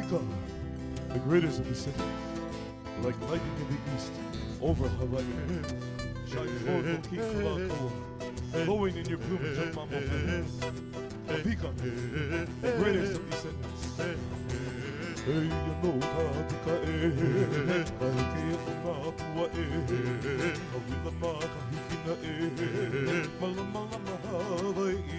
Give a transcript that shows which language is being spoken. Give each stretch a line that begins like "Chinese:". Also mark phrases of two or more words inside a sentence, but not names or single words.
English: Become the greatest of the cities, like lightning in the east, over Hawaii. Shine forth, O King Kalakaua, glowing in your plumage of mammal feathers. A beacon, the greatest of descendants. Hey, you know
Hawaiian: ka kahike na pua kawila ma kahikina malama mahawai